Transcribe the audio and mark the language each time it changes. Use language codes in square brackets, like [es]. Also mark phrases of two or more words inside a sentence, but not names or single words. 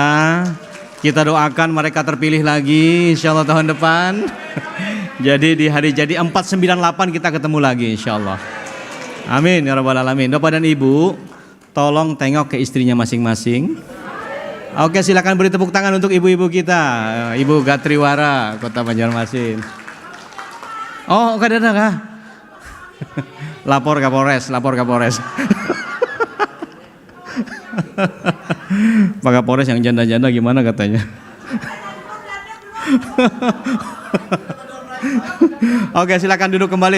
[id] Kita doakan mereka terpilih lagi [ar] إن شاء الله [id] tahun depan. Jadi di hari jadi 498 kita ketemu lagi [ar] إن شاء الله. آمين يا رب العالمين. [id] Bapak dan Ibu, tolong tengok ke istrinya masing-masing. Oke, silakan beri tepuk tangan untuk ibu-ibu kita. Ibu Gatriwara Kota Banjarmasin. Oh, [bjn] kada ada kah? [id] Lapor Kapolres. Pak Kapolres yang janda-janda gimana katanya? Oke, silakan duduk kembali.